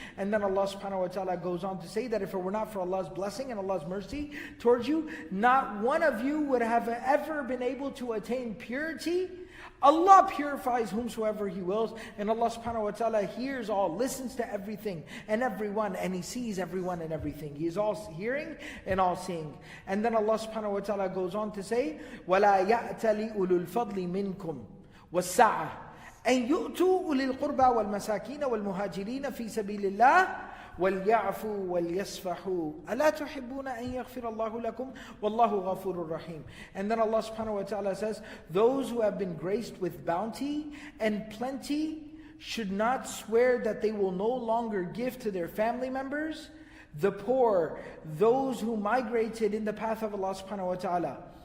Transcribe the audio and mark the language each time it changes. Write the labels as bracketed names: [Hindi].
[English] And then Allah subhanahu wa ta'ala goes on to say that if it were not for Allah's blessing and Allah's mercy towards you, not one of you would have ever been able to attain purity. Allah purifies whomsoever He wills, and Allah subhanahu wa ta'ala hears all, listens to everything and everyone, and He sees everyone and everything. He is all hearing and all seeing. And then Allah subhanahu wa ta'ala goes on to say, [Arabic] وَلَا يَأْتَلِ أُولُو الْفَضْلِ مِنْكُمْ وَالسَّعَةِ أَنْ يُؤْتُوا أُولِي الْقُرْبَى وَالْمَسَاكِينَ وَالْمُهَاجِرِينَ فِي سَبِيلِ اللَّهِ وَلْيَعْفُوا وَلْيَصْفَحُوا أَلَا تُحِبُّونَ أَن يَغْفِرَ اللَّهُ لَكُمْ وَاللَّهُ غَفُورٌ رَحِيمٌ. [English] And then Allah subhanahu wa ta'ala says, those who have been graced with bounty and plenty should not swear that they will no longer give to their family members, the poor, those who migrated in the path of Allah subhanahu wa ta'ala.